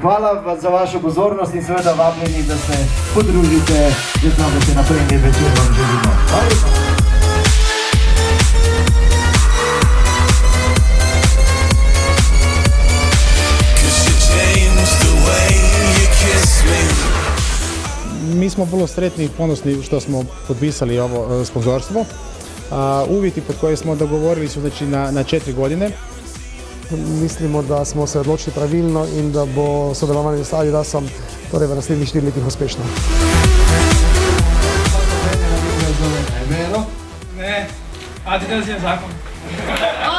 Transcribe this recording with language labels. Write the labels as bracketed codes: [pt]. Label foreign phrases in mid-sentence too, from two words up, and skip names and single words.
[sl] Hvala za vašo pozornost in seveda vabljeni, da se podružite, da znam, da se naprej ne večer vam želimo. Hvala lepa. [hr] Mi smo vrlo sretni i ponosni što smo potpisali ovo sponzorstvo. Uvjeti pod koje smo dogovorili su znači na 4 godine. [sl] Mislimo da smo se odločili pravilno in da bo sodelovanje s Adidasom torej v naslednjih 4 letih uspešno. Ne, Adidas je zakon.